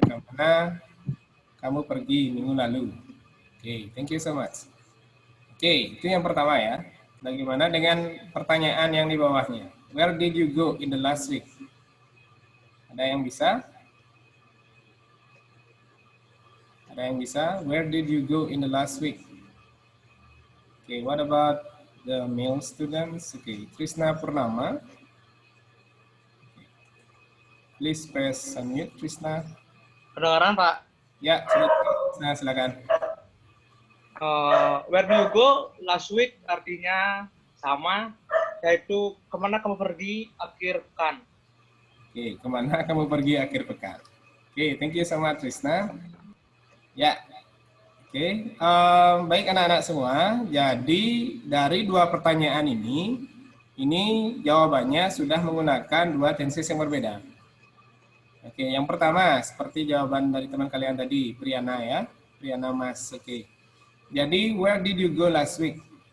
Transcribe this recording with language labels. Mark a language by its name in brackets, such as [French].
[Indonesian] Kemana kamu pergi minggu lalu? [English] Okay, thank you so much. [Indonesian] Okay, itu yang pertama ya. Bagaimana dengan pertanyaan yang di bawahnya? [English] Where did you go in the last week? [Indonesian] Ada yang bisa? Ada yang bisa? [English] Where did you go in the last week? Okay, what about the male students? Okay, Trisna Purnama. Okay. Please press unmute, Trisna. [Indonesian] Kedengaran, Pak? Ya, silakan. [English] Where do you go last week [Indonesian] artinya sama, yaitu kemana kamu pergi akhir pekan. Oke, kemana kamu pergi akhir pekan? Oke, [English] thank you so much, [Indonesian] Trisna. Ya, oke. Baik anak-anak semua, jadi dari 2 pertanyaan ini jawabannya sudah menggunakan 2 tenses yang berbeda. Oke, yang pertama seperti jawaban dari teman kalian tadi, Priyana ya, Priyana Mas. Oke, jadi [English] where did you go last week?